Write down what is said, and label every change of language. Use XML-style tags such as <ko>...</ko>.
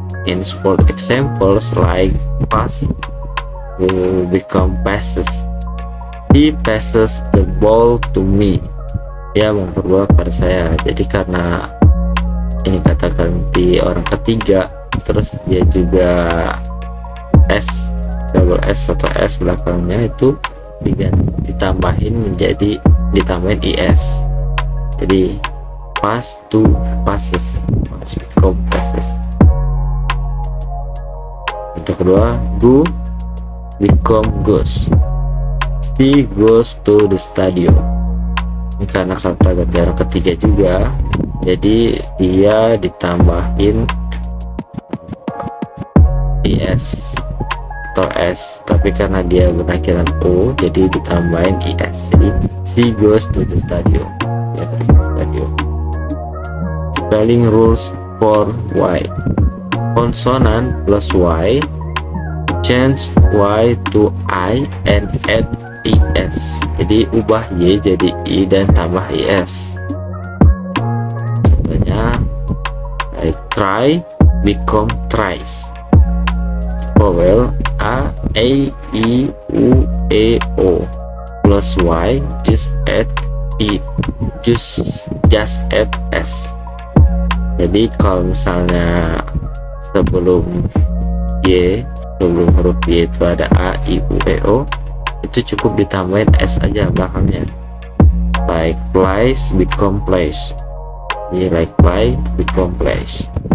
<en>In sport examples like pass will become passes. He passes the ball to me.</en> <id>Dia memperbola pada saya. Jadi karena ini kata ganti orang ketiga, terus dia juga s, double s atau s belakangnya itu ditambahin menjadi ditambahin es.</id> <en>Jadi pass to passes, pass become passes.</en> <id>Untuk kedua,</id> <en>go become goes. She goes to the stadium.</en> <id>Ini karena kata ganti orang ketiga juga, jadi dia ditambahin es atau s, tapi karena dia berakhiran o, jadi ditambahin es.</id> <en>Jadi she goes to the stadium.</en> <id>Ya, pergi ke stadium.</id> <en>Spelling rules for y. Konsonan plus y, change y to I and add es.</en> <id>Jadi ubah y jadi i dan tambah es.</id> <en>Contohnya like try become tries. Vowel a, e, u, e, o plus y just add i, just add s.</en> <id>Jadi kalau misalnya sebelum y, sebelum huruf y itu ada a, i, u, e, o, itu cukup ditambahin s aja belakangnya.</id> <en>Like plays become plays. Jadi like play become plays.</en>